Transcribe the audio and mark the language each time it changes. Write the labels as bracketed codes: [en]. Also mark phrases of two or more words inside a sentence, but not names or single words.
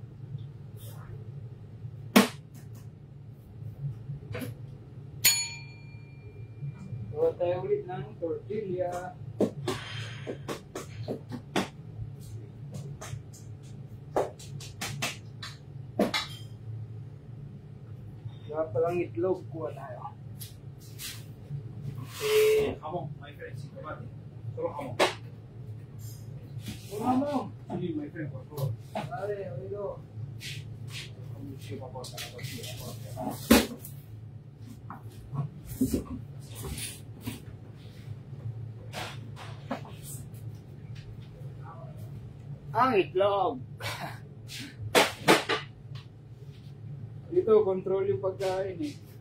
[tl] Gawa tayo ulit ng tortilla. Gawa palang itlog. Kuha tayo. [en] Jamón, my friend, [es] sin tomate. Solo jamón. Solo jamón. Sí, [en] my friend, [es] por favor. Vale, oído. Sí, por favor, para la tortilla, por favor. [tl] Ang itlog. Dito, control yung pagkain eh.